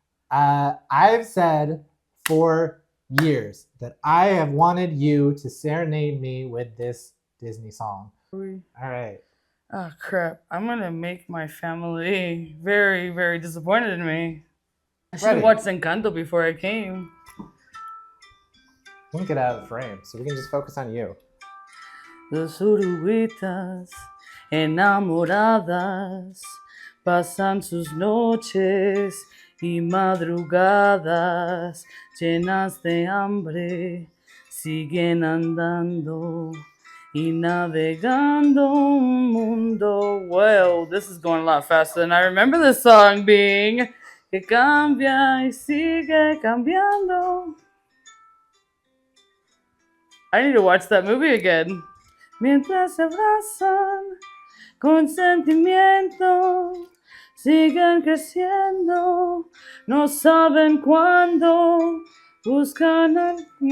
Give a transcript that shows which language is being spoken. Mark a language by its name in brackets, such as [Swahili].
[English] I've said for years that I have wanted you to serenade me with this Disney song. All right. Oh, crap. I'm going to make my family very, very disappointed in me. I should have watched Encanto before I came. Don't get out of the frame so we can just focus on you. [Spanish] Dos oruguitas enamoradas pasan sus noches y madrugadas llenas de hambre, siguen andando y navegando un mundo. [English] Well, this is going a lot faster than I remember this song being. [Spanish] Que cambia y sigue cambiando. [English] I need to watch that movie again. [Spanish] Mientras se abrazan con sentimiento, siguen creciendo, no saben cuándo, buscan el